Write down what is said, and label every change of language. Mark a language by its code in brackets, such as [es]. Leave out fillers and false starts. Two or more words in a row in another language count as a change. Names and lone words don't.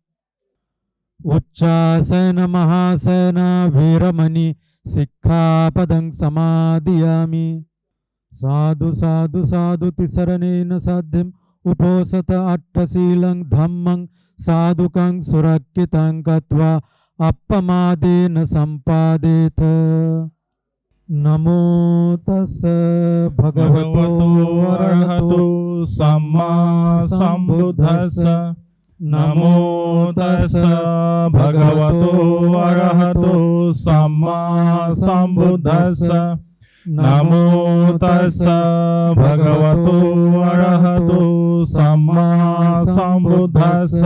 [pi] उच्चासन महासन वीरमणि सिक्खापदं समादियामि साधु साधु साधु तिसरणेन साध्यम् उपोसत अट्टशीलं धम्मं साधुकं सुरक्षितं गत्वा अपमादेन सम्पादेत नमो तस्स भगवतो अरहतो सम्मा सम्बुद्धस्स नमो तस्स भगवतो अरहतो सम्मा सम्बुद्धस्स नमो तस्स भगवतो अरहतो सम्मा सम्बुद्धस्स